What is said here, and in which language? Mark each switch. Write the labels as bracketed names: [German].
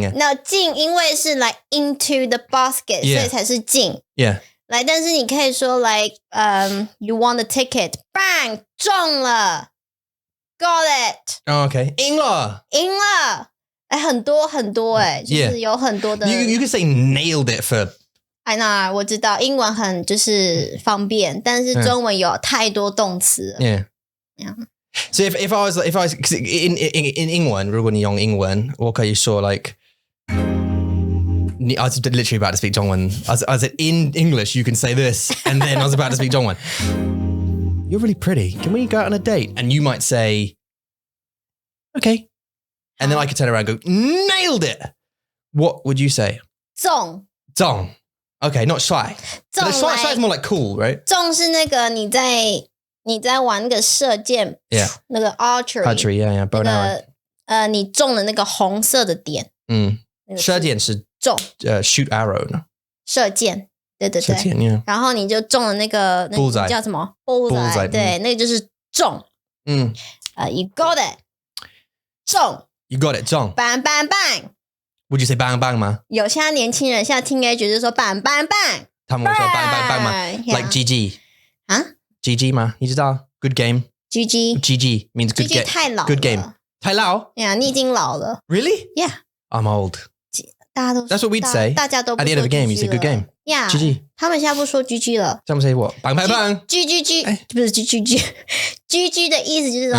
[Chinese] No 进，因为是 [English] like into the basket， [Chinese] 所以才是进。 [English] Yeah. [Chinese] 来，但是你可以说 [English] like you won the ticket， [Chinese] bang 中了 ， [English] got it。 Oh, okay. 赢了。 [Chinese] 哎，很多就是有很多的。 [English] You could say nailed it for. I know， [Chinese] 我知道英文很就是方便，但是中文有太多动词了。 [English] Yeah. So if I was in 英文， [Chinese] 如果你用英文，我可以说 [English] like I was literally about to speak 中文。 I said in English you can say this, and then I was about to speak 中文。 You're really pretty. Can we go out on a date? And you might say, okay. And then I could turn around and go, nailed it. What would you say? [Chinese] 中。 [English] Okay, not shy. Shy is more like cool, right? [Chinese] 中是那个你在玩那个射箭， [English] Yeah. [Chinese] 那个 archery, [English] yeah, bow and arrow. [Chinese] 你中了那个红色的点，射箭是中 [English] shoot arrow 呢？ [Chinese] 射箭，对，射箭 yeah. 然后你就中了那个 [English] bullseye [Chinese] 叫什么 bullseye， 对，那个就是中， [English] you got it， [Chinese] 中 [English] You got it 中 bang bang bang。 Would you say bang bang 吗？ [Chinese] 有现在年轻人，现在 teenager 就说 [English] bang bang bang， [Chinese] 他们会说 [English] bang bang bang [Chinese] 吗 [English] Yeah. Like GG 啊 [Chinese] GG 吗？你知道 [English] Good game GG means good game [Chinese] 太老了 [English] Good game [Chinese] 太老呀，你已经老了 [English] Really? Yeah. I'm old [Chinese] 大家都 [English] That's what we'd say [Chinese] 大家都不 [English] At the end of the game you say good game Yeah. GG [Chinese] 他们现在不说 GG 了。他们 [English] say what? Bang bang bang [Chinese] GG 不是 GG 的意思就是说